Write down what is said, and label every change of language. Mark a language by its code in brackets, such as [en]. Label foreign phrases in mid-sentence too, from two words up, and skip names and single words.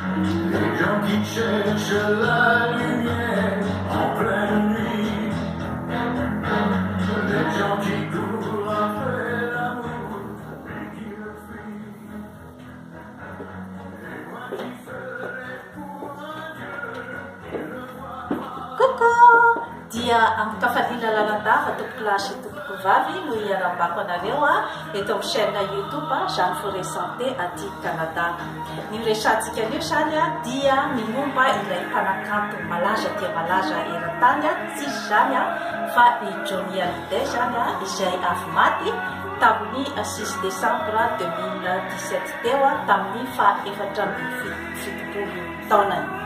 [fr] Les gens qui cherchent la lumière en pleine nuit, les gens qui courent après l'amour et qui le fuient. Et moi qui ferai pour un Dieu qui ne voit pas. Coucou! [mg] Dia amin'ny kafarina lalandava tompoko lahy sy tompoko vavy no iarahambako anareo eto amin'ny chaîne YouTube Jeanne Forêt Santé aty Canada. Ny resantsika anio zany dia momba ilay mpanakanto malaza dia malaza eran-tany tsy izy zany fa i Johnny Hallyday zany izay avy maty tamin'ny 6 décembre 2017 teo tamin'ny faha-470 taonany.